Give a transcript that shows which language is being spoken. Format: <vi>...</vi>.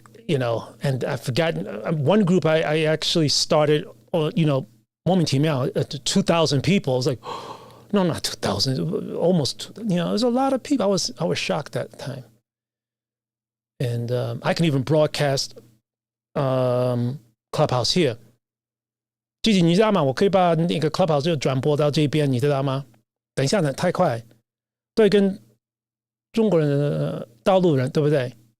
<en>And I've forgotten one group I actually started.</en> <zh>莫名其妙</zh> <en>2,000 people. I was like, no, not 2,000, almost. There's a lot of people. I was shocked that time. And I can even broadcast Clubhouse here.</en> <zh>季季，你知道吗？我可以把那个 Clubhouse 就转播到这边，你知道吗？等一下呢，太快。对，跟中国人、大陆人，对不对？</zh>